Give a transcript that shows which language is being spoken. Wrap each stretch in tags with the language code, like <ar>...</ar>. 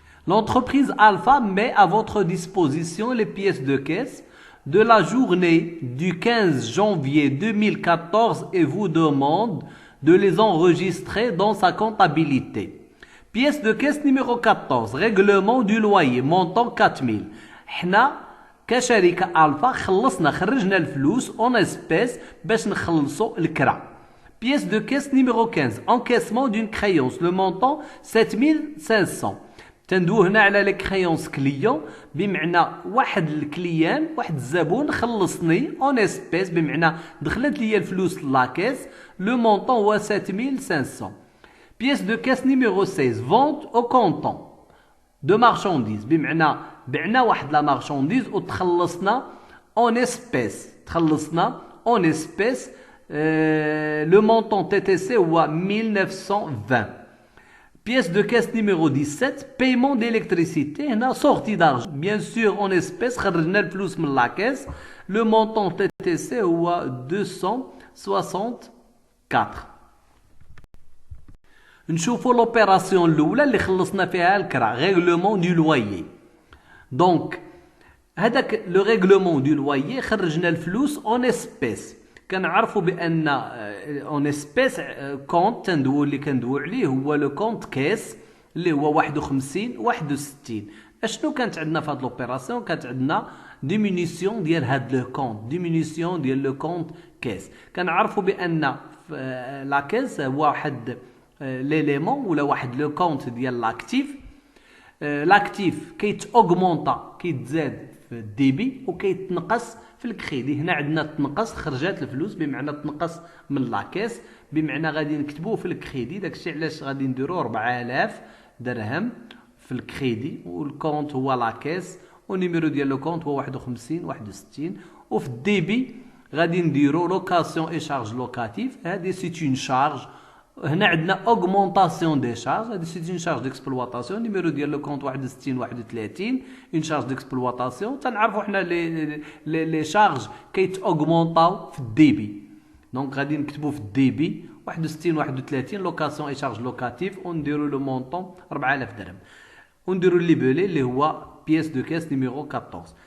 <fr>L'entreprise Alpha met à votre disposition les pièces de caisse de la journée du 15 janvier 2014 et vous demande de les enregistrer dans sa comptabilité. Pièce de caisse numéro 14, règlement du loyer, montant 4000.</fr> <ar>حنا كشركة ألفا خرجنا الفلوس اون اسبيس باش نخلصوا الكرا.</ar> <fr>Pièce de caisse numéro 15, encaissement d'une créance, le montant 7500.</fr> <ar>تندوه هنا على لي كريونس كليون، بمعنى واحد الكليان واحد الزبون خلصني اون اسبيس، بمعنى دخلت لي الفلوس لاكيس، لو مونطون هو 7500. بيس دو كاس نيميرو 16 فونت او كونطون دو مارشانديز، بمعنى بعنا واحد لا مارشانديز وتخلصنا اون اسبيس، اون اسبيس. لو مونطون تي تي سي هو 1920.</ar> <fr>Pièce de caisse numéro 17, paiement d'électricité, sortie d'argent. Bien sûr, en espèces,</fr> <ar>خرجنا الفلوس من</ar> <fr>la caisse. Le montant TTC هو 264.</fr> <ar>نشوفوا l'opération الأولى اللي خلصنا فيها الكرا،</ar> <fr>règlement du loyer.</fr> <ar>Donc, هذاك</ar> <fr>le règlement du loyer</fr> <ar>خرجنا الفلوس en espèces. كنعرفوا بان اون اسبيس كونت تندوي اللي كندوي عليه هو لو كونت كيس اللي هو 51 61. اشنو كانت عندنا في هاد لوبيراسيون؟ كانت عندنا ديمينيسيون ديال هاد لو كونت، ديمينيسيون ديال لو كونت كيس. كنعرفوا بان لا كيس هو واحد ليليمون ولا واحد لو كونت ديال لاكتيف. لاكتيف كيتاوغمونطا كيتزاد في الديبي وكيتنقص في الكريدي. هنا عندنا تنقص، خرجات الفلوس بمعنى تنقص من لاكيس، بمعنى غادي نكتبوه في الكريدي. داكشي علاش غادي نديرو 4000 درهم في الكريدي، والكونت هو لاكيس، والنيميرو ديال لو كونت هو 51 61. وفي الديبي غادي نديرو لوكاسيون اي شارج لوكاتيف. هادي سيت اون شارج هنا عندنا</ar> <fr>augmentation des charges.</fr> <ar>هذه سي</ar> <fr>une charge d'exploitation.</fr> <ar>نيميرو ديال لو كونت 61 31</ar> <fr>une charge d'exploitation.</fr> <ar>تنعرفوا حنا لي شارج كيتاوغمونطاو في الديبي. دونك غادي نكتبوا في الديبي 61 31 لوكاسيون اي شارج لوكاتيف ونديروا لو مونطون 4000 درهم ونديروا لي بولي اللي هو بيس دو كاس نيميرو 14.</ar>